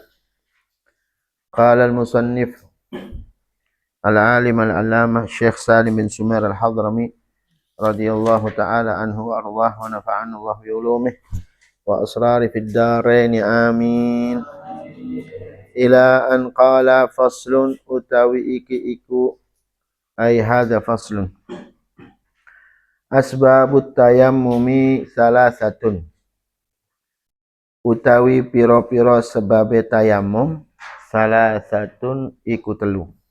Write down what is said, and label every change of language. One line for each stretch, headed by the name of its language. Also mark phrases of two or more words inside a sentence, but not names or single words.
Arabic: قال المصنف العالم العلامة الشيخ سالم بن سمير الحضرمي رضي الله تعالى عنه وأرضاه ونفعنا الله بعلومه وأسرار في الدارين آمين. إلى أن قال فصل
Javanese: utawi iki iku
Arabic: أي هذا فصل أسباب التيمم ثلاثة
Javanese: utawi piro-piro sebabe tayammum
Arabic: ثلاثة
Javanese: iku telu.